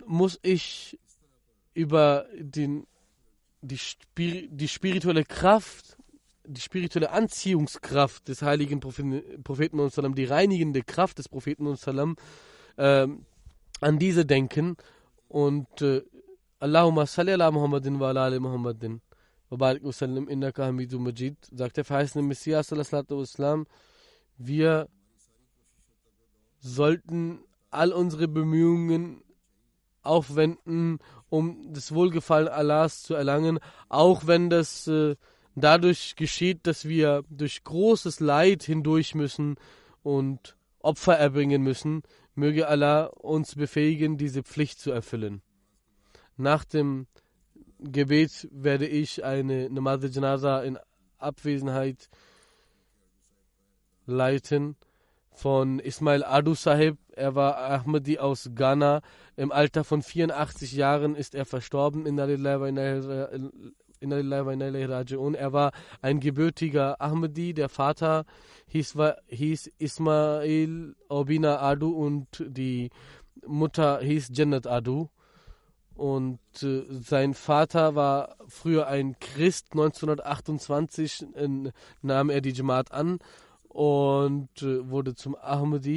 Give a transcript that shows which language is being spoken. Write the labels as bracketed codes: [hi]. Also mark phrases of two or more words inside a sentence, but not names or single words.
[de] muss ich über die spirituelle Kraft, die spirituelle Anziehungskraft des heiligen Propheten und Salam, die reinigende Kraft des Propheten und Salam, an diese denken, und [ar] اللهم صل على محمد وعلى آل محمد وبارك وسلم إنك حميد مجيد, [de] sagt der verheißene Messias [ar] صلى الله عليه وسلم, [de] wir sollten all unsere Bemühungen aufwenden, um das Wohlgefallen Allahs zu erlangen, auch wenn das dadurch geschieht, dass wir durch großes Leid hindurch müssen und Opfer erbringen müssen. Möge Allah uns befähigen, diese Pflicht zu erfüllen. Nach dem Gebet werde ich eine [ur] نماز جنازہ [de] in Abwesenheit leiten von Ismail Adu Sahib. Er war Ahmadi aus Ghana. Im Alter von 84 Jahren ist er verstorben. [ar] إنا لله وإنا إليه راجعون. [de] Er war ein gebürtiger Ahmadi. Der Vater hieß Ismail Obina Adu und die Mutter hieß Jannat Adu. Und sein Vater war früher ein Christ. 1928 nahm er die Jamaat an und wurde zum Ahmadi.